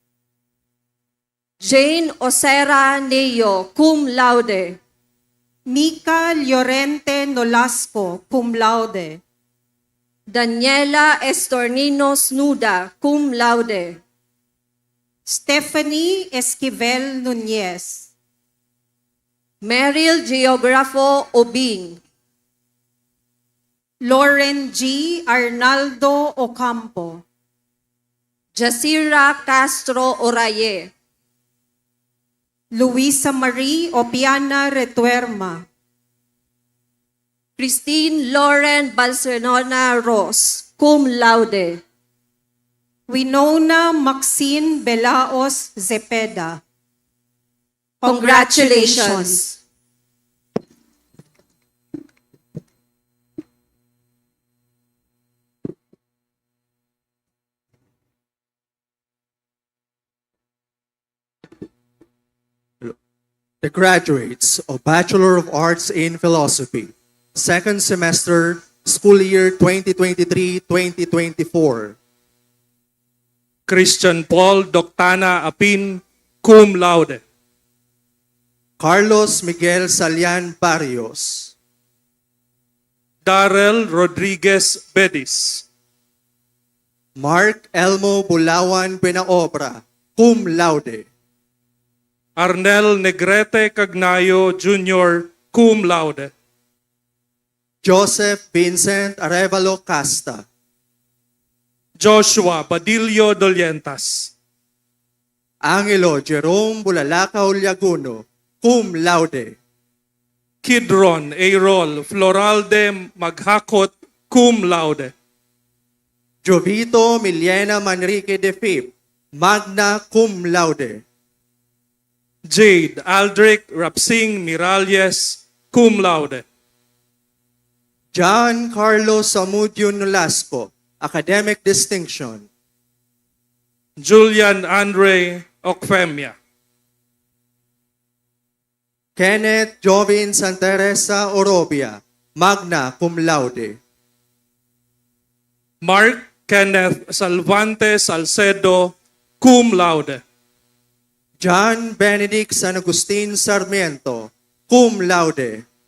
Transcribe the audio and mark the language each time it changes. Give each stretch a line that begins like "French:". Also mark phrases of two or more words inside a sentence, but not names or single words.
English: Jane Osera Neo,
Latin: cum laude.
English: Mika Llorente Nolasco,
Latin: cum laude.
English: Daniela Estornino Snuda,
Latin: cum laude.
English: Stephanie Esquivel Nunez. Meryl Geographo Obing. Lauren G. Arnaldo Ocampo. Jasira Castro Oraye. Luisa Marie Opiana Retuerma. Christine Lauren Balcenona Ross,
Latin: cum laude.
English: Winona Maxine Belaos Zepeda. Congratulations. The graduates of Bachelor of Arts in Philosophy, second semester, school year 2023-2024. Christian Paul Doctana Apin,
Latin: cum laude.
English: Carlos Miguel Salian Barrios. Darrell Rodriguez Bedis. Mark Elmo Bulawan Penaobra,
Latin: cum laude.
English: Arnel Negrete Cagnayo Jr.,
Latin: cum laude.
English: Joseph Vincent Arevalo Casta. Joshua Badillo Dolientas. Angelo Jerome Bulalakaw Liaguno,
Latin: cum laude.
English: Kidron Aerol Floralde Maghakot,
Latin: cum laude.
English: Jovito Miliena Manrique de Fip,
Latin: magna cum laude.
English: Jade Aldrich Rapsing Miralles,
Latin: cum laude.
English: John Carlos Samudio Nolasco, academic distinction. Julian Andre Ocfemia. Kenneth Jovin Santa Teresa Orobia,
Latin: magna cum laude.
English: Mark Kenneth Salvante Salcedo,
Latin: cum laude.
English: John Benedict San Agustin Sarmiento,
Latin: cum laude.